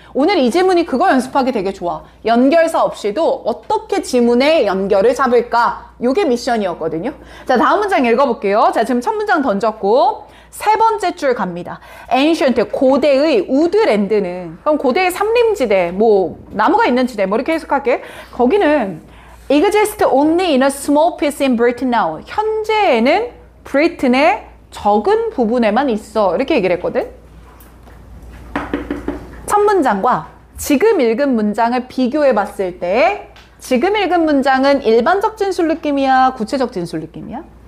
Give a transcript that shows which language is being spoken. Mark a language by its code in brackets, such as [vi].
[ko] 오늘 이 지문이 그거 연습하기 되게 좋아. 연결사 없이도 어떻게 지문의 연결을 잡을까? 이게 미션이었거든요. 자, 다음 문장 읽어볼게요. 자, 지금 첫 문장 던졌고 세 번째 줄 갑니다. ancient, 고대의 우드랜드는, 그럼 고대의 삼림지대, 뭐 나무가 있는 지대, 뭐 이렇게 해석할게. 거기는 [en] exist only in a small piece in Britain now. [ko] 현재에는 브리튼의 적은 부분에만 있어. 이렇게 얘기를 했거든. 첫 문장과 지금 읽은 문장을 비교해 봤을 때 지금 읽은 문장은 일반적 진술 느낌이야? 구체적 진술 느낌이야?